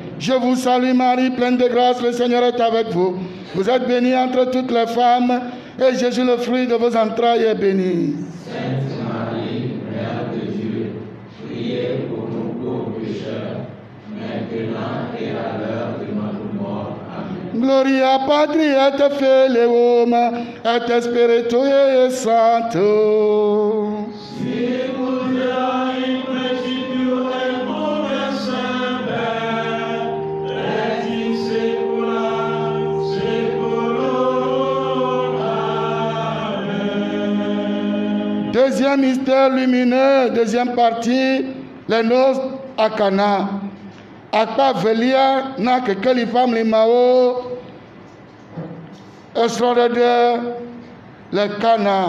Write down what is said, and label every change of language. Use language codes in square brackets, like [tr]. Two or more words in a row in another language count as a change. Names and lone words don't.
[fr] Je vous salue Marie, pleine de grâce, le Seigneur est avec vous. Vous êtes bénie entre toutes les femmes, et Jésus, le fruit de vos entrailles, est béni. Sainte Marie, Mère de Dieu, priez pour nous pauvres pécheurs, maintenant et à l'heure de notre mort. Amen. [la] Gloria Patri et Filium et Spiritui Sancto. Sicuta in principio et nunc et semper, et in saecula saeculorum. Amen. [fr] Deuxième mystère lumineux, deuxième partie, les noces à Cana. [ee] Akpa velia na kekeli family mao extraordinaire le Cana.